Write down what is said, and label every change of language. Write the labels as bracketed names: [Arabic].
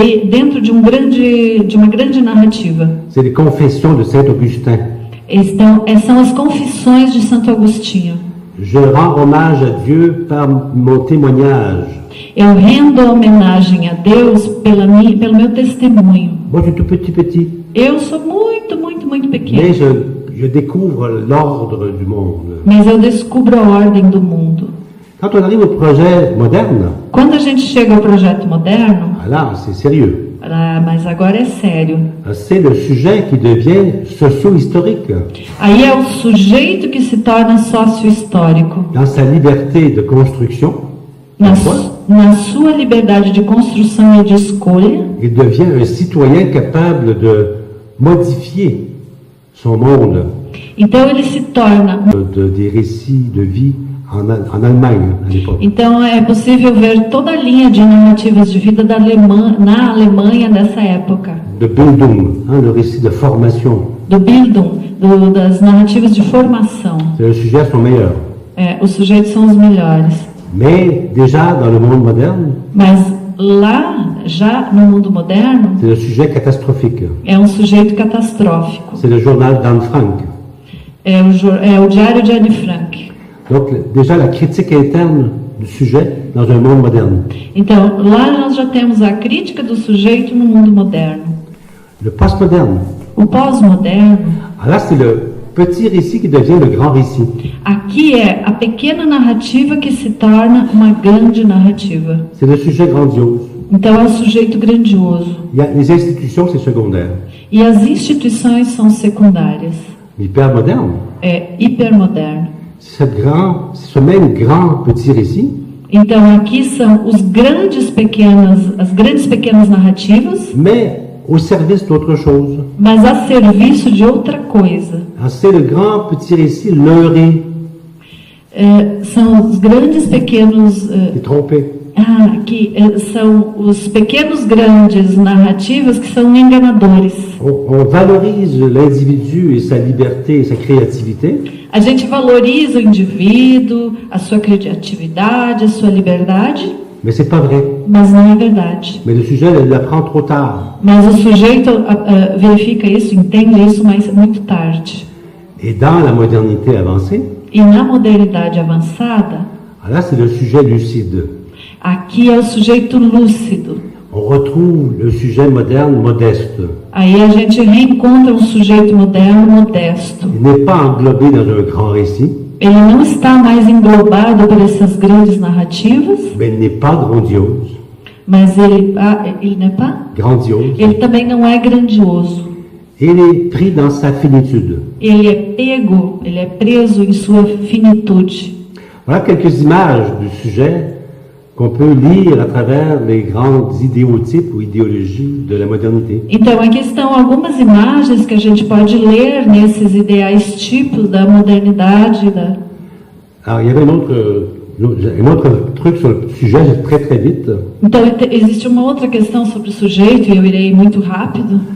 [Portuguese] Dentro de uma grande narrativa. [French] C'est les confessions de Saint Augustin. [Portuguese] São as confissões de Santo Agostinho. [French] Je rends hommage à Dieu par mon témoignage. [Portuguese] Eu rendo homenagem a Deus pelo meu testemunho. [French] Moi, je suis tout petit. [Portuguese] Eu sou muito, muito, muito pequeno. [French] Mais je découvre l'ordre du monde. [Portuguese] Mas eu descubro a ordem do mundo. [French] Quand on arrive au projet moderne, [Portuguese] Quando a gente chega ao projeto moderno, [French] là, c'est sérieux. [Portuguese] Mas agora é sério. [French] C'est le sujet qui devient socio-historique [Portuguese] Aí é o sujeito que se torna sócio-histórico. [French] dans sa liberté de construction. [Portuguese] Na sua liberdade de construção e de escolha, [French] Il devient un citoyen capable de modifier son monde, [Portuguese] então ele se torna. [French] des récits de vie en Allemagne à l'époque. [Portuguese] Então é possível ver toda a linha de narrativas de vida na Alemanha dessa época. [French] De Bildung, le récit de formation. [Portuguese] Do Bildung, das narrativas de formação. [French] Les sujets sont meilleurs. [Portuguese] Os sujeitos são os melhores. [French] Mais déjà dans le monde moderne, [Portuguese] Mas lá, já no mundo moderno, [French] c'est le sujet catastrophique. [Portuguese] é um sujeito catastrófico. [French] C'est le journal d'Anne Frank. [Portuguese] É o diário de Anne Frank. [French] Donc déjà la critique interne du sujet dans un monde moderne. [Portuguese] Então, lá nós já temos a crítica do sujeito no mundo moderno. [French] Le postmoderne, [Portuguese] O pós-moderno, [French] là c'est le petit récit qui devient le grand récit. [Portuguese] aqui é a pequena narrativa que se torna uma grande narrativa. [French] C'est le sujet grandiose. [Portuguese] Então, é o sujeito grandioso. [French] Les institutions, c'est secondaire. [Portuguese] E as instituições são secundárias. [French] L'hypermoderne, [Portuguese] É hipermoderno. [French] c'est ce même grand petit récit [Portuguese] Então, aqui são as grandes pequenas narrativas, [French] mais au service d'autre chose. [Portuguese] mas a serviço de outra coisa. [French] C'est le grand petit récit leurré [Portuguese] São os grandes pequenos... [French] et trompé. [Portuguese] são os pequenos grandes narrativas que são enganadores. [French] On valorise l'individu et sa liberté et sa créativité. [Portuguese] A gente valoriza o indivíduo, a sua criatividade, a sua liberdade, [French] Mais c'est pas vrai. [Portuguese] mas não é verdade. [French] Mais le sujet l'apprend trop tard. [Portuguese] Mas o sujeito verifica isso, entende isso, mas muito tarde. [French] Et dans la modernité avancée, [Portuguese] E na modernidade avançada, [French] là c'est le sujet lucide. [Portuguese] aqui é o sujeito lúcido. [French] On retrouve le sujet moderne modeste. [Portuguese] Aí a gente reencontra um sujeito moderno modesto. [French] Il n'est pas englobé dans un grand récit, [Portuguese] Ele não está mais englobado por essas grandes narrativas, [French] mais il n'est pas grandiose. [Portuguese] mas ele [French] n'est pas? Grandiose. [Portuguese] Ele também não é grandioso. [French] Il est pris dans sa finitude. [Portuguese] Ele é preso em sua finitude. [French] Voilà quelques images du sujet qu'on peut lire à travers les grands idéotypes ou idéologies de la modernité. [Portuguese] Então, aqui estão algumas imagens que a gente pode ler nesses ideais tipos da modernidade. [French] Alors, il y avait un autre truc sur le sujet, très très vite. [Portuguese] Então, existe uma outra questão sobre o sujeito, e eu irei muito rápido.